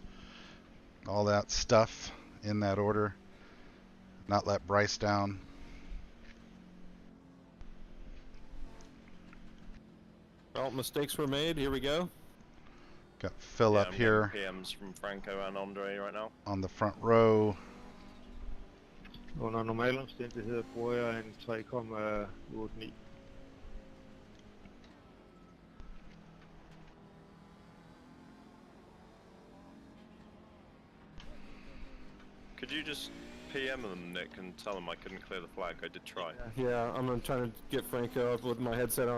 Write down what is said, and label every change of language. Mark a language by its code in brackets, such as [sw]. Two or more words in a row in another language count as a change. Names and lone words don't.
[en] All that stuff in that order. Not let Bryce down. Well, mistakes were made. Here we go. Got Phil up here. PMs from Franco and Andre right now. On the front row. [da] Under normale omstændigheder bruger jeg en 3,89. [en] Could you just PM them, Nick, and tell them I couldn't clear the flag? I did try. Yeah, I'm trying to get Franco up with my headset on.